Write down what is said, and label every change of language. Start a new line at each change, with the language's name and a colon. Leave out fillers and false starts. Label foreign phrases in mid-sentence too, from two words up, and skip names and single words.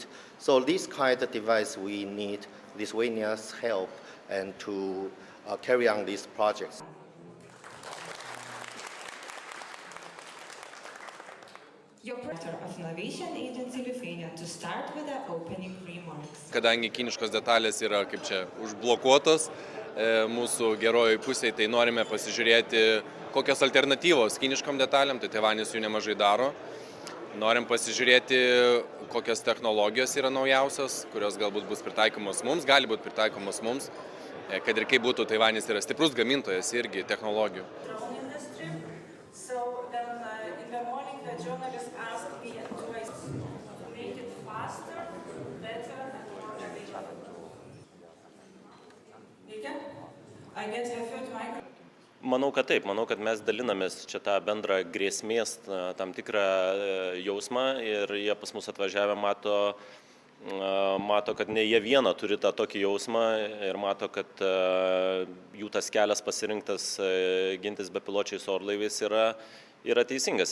English: So this kind of device we need Lithuania's help and to carry on these projects. Your Director of Innovation Agency Lithuania to start with the opening remarks.
Lithuanian: Kadangi kiniškos detalės yra kaip čia užblokuotos mūsų gerojoj pusėje, tai norime pasižiūrėti, kokios alternatyvos kiniškom detalėm, tai Taivanis jų nemažai daro. Norim pasižiūrėti, kokios technologijos yra naujausios, kurios galbūt bus pritaikomos mums, gali būti pritaikomos mums, kad ir kaip būtų, Taivanis yra stiprus gamintojas irgi technologijų.
English: Journalists asked me to make it faster, better, and more efficient. I get referred to my...
Lithuanian: Manau, kad taip. Manau, kad mes dalinamės čia tą bendrą grėsmės tam tikrą jausmą ir jie pas mus atvažiavę mato, kad ne jie vieną turi tą tokį jausmą ir mato, kad jų tas kelias pasirinktas gintis bepiločiais orlaiviais yra teisingas.